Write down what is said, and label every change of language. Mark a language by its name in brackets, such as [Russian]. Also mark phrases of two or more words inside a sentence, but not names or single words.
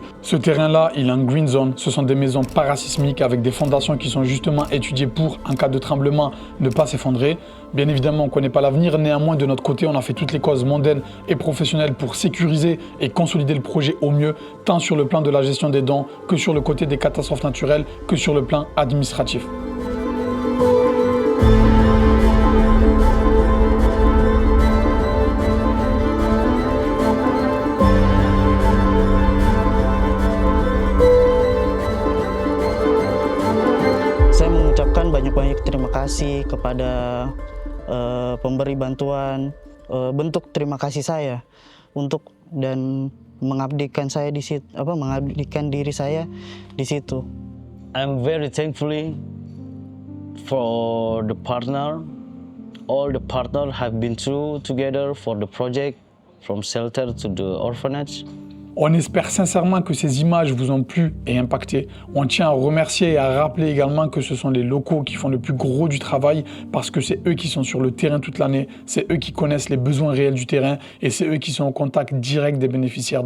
[French] Ce terrain-là, il est en [English] green zone. [French] Ce sont des maisons parasismiques avec des fondations qui sont justement étudiées pour, en cas de tremblement, ne pas s'effondrer. Bien évidemment, on ne connaît pas l'avenir. Néanmoins, de notre côté, on a fait toutes les causes mondaines et professionnelles pour sécuriser et consolider le projet au mieux, tant sur le plan de la gestion des dons que sur le côté des catastrophes naturelles, que sur le plan administratif. [Indonesian] Saya mengucapkan banyak-banyak terima kasih kepada pemberi bantuan, bentuk terima kasih saya untuk dan mengabdikan saya di situ, mengabdikan diri saya di situ. [English] I'm very thankful for the partner. All the partners have been through together for the project, from shelter to the orphanage. [French] On espère sincèrement que ces images vous ont plu et impacté. On tient à remercier et à rappeler également que ce sont les locaux qui font le plus gros du travail parce que c'est eux qui sont sur le terrain toute l'année, c'est eux qui connaissent les besoins réels du terrain et c'est eux qui sont au contact direct des bénéficiaires.